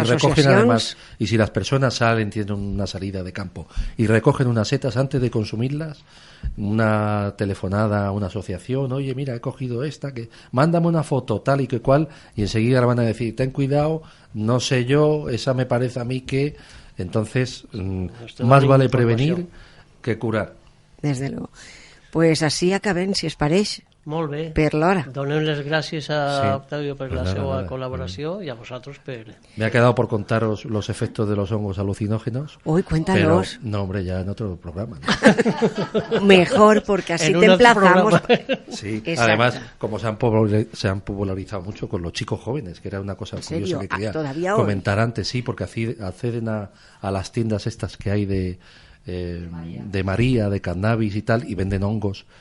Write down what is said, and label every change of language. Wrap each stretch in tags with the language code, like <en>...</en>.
<es>y recogen además, y si las personas tienen una salida de campo y recogen unas setas antes de consumirlas, una telefonada a una asociación, oye, mira, he cogido esta, que mándame una foto tal y que cual, y enseguida le van a decir, ten cuidado, no sé yo, esa me parece a mí que... Entonces, más vale prevenir que curar. Desde luego. Pues así</es> <ca>acabem, si es pareix. Molt bé. Per l'hora. Donem les gràcies a Octavio per la seva colaboració</ca> <es>y a vosotros</es> <ca>per...</ca> <es>Me ha quedado por contaros los efectos de los hongos alucinógenos. Uy, cuéntanos. Pero, no, hombre, ya en otro programa, ¿no? Mejor, porque así te emplazamos. Sí, además, como se han popularizado mucho con los chicos jóvenes, que era una cosa curiosa que quería comentar antes, sí, porque acceden a las tiendas estas que hay de María, de cannabis y tal, y venden hongos</es>